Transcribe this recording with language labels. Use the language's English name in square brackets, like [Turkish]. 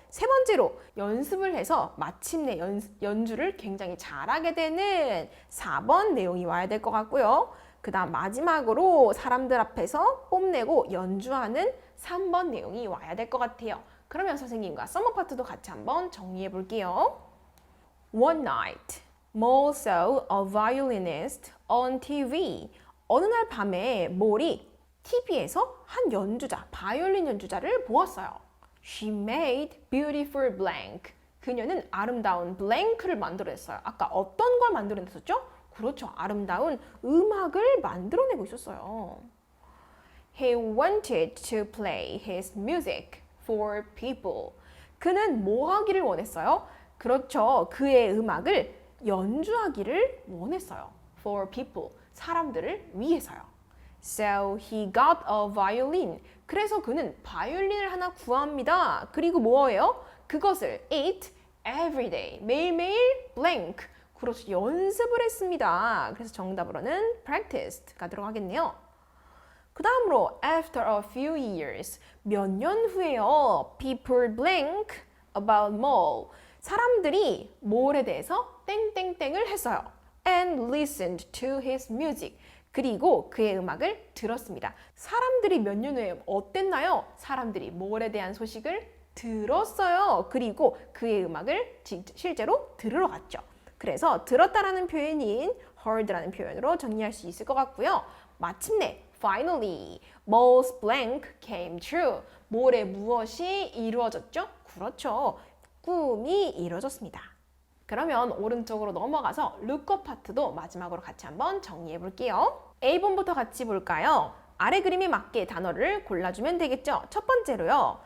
[Korean] 세 번째로 연습을 해서 마침내 연주를 굉장히 잘하게 되는 4번 내용이 와야 될 것 같고요. 그 다음 마지막으로 사람들 앞에서 뽐내고 연주하는 3번 내용이 와야 될 것 같아요. 그러면 선생님과 서머 파트도 같이 한번 정리해 볼게요. [English] One night, Mole saw a violinist on TV. [Korean] 어느 날 밤에 몰이 TV에서 한 연주자, 바이올린 연주자를 보았어요. [English] She made beautiful blank. [Korean] 그녀는 아름다운 blank를 만들어냈어요. 아까 어떤 걸 만들어냈었죠? 그렇죠. 아름다운 음악을 만들어내고 있었어요. [English] He wanted to play his music for people. [Korean] 그는 뭐 하기를 원했어요? 그렇죠. 그의 음악을 연주하기를 원했어요. [English] For people. 사람들을 위해서요. So he got a violin. [Korean] 그래서 그는 바이올린을 하나 구합니다. 그리고 뭐예요? [English] 그것을 eat every day. [Korean] 매일매일 blank. 그렇죠. 연습을 했습니다. 그래서 정답으로는 practiced가 들어가겠네요. [English] 그 다음으로 after a few years. [Korean] 몇 년 후에요. [English] People blank about Mole. [Korean] 사람들이 몰에 대해서 땡땡땡을 했어요. [English] And listened to his music. [Korean] 그리고 그의 음악을 들었습니다. 사람들이 몇 년 후에 어땠나요? 사람들이 몰에 대한 소식을 들었어요. 그리고 그의 음악을 실제로 들으러 갔죠. 그래서 들었다라는 표현인 heard라는 표현으로 정리할 수 있을 것 같고요. [English] 마침내 finally, Mole's blank came true. [Korean] 몰의 무엇이 이루어졌죠? 그렇죠. 꿈이 이루어졌습니다. 그러면 오른쪽으로 넘어가서 lookup 파트도 마지막으로 같이 한번 정리해 볼게요. A번부터 같이 볼까요? 아래 그림에 맞게 단어를 골라주면 되겠죠. 첫 번째로요.